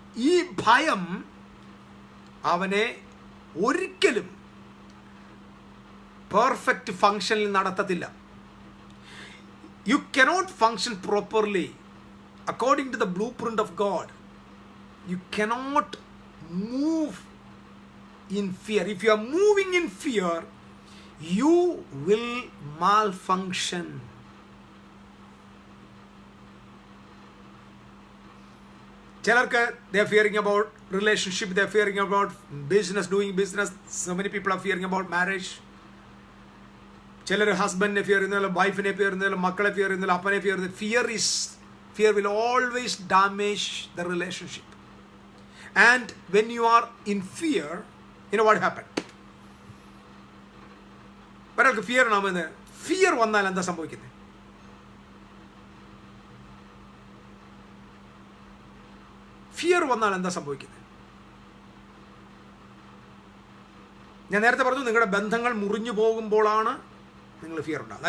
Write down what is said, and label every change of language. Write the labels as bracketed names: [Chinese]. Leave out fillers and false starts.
[Malayalam] ഈ ഭയം അവനെ ഒരിക്കലും perfect ഫങ്ഷനിൽ നടത്തത്തില്ല. [English] You cannot function properly according to the blueprint of God. You cannot move in fear. If you are moving in fear, you will malfunction. ചിലർക്ക് they are fearing about relationship, they are fearing about business, doing business. So many people are fearing about marriage. [Malayalam] ചിലർ ഹസ്ബൻഡിനെ fear ചെയ്യുന്നില്ല, വൈഫിനെ fear ചെയ്യുന്നില്ല, മക്കളെ fear ചെയ്യുന്നില്ല, അപ്പനെ fear ചെയ്യുന്നില്ല. [English] Fear will always damage the relationship. And when you are in fear, you know what happened? [Malayalam] ഒരാൾക്ക് ഫിയർ ഉണ്ടാകുന്നത്, ഫിയർ വന്നാൽ എന്താ സംഭവിക്കുന്നത്? ഫിയർ വന്നാൽ എന്താ സംഭവിക്കുന്നത്? ഞാൻ നേരത്തെ പറഞ്ഞു, നിങ്ങളുടെ ബന്ധങ്ങൾ മുറിഞ്ഞു പോകുമ്പോഴാണ് നിങ്ങൾ ഫിയർ ഉണ്ടാകുന്നത്.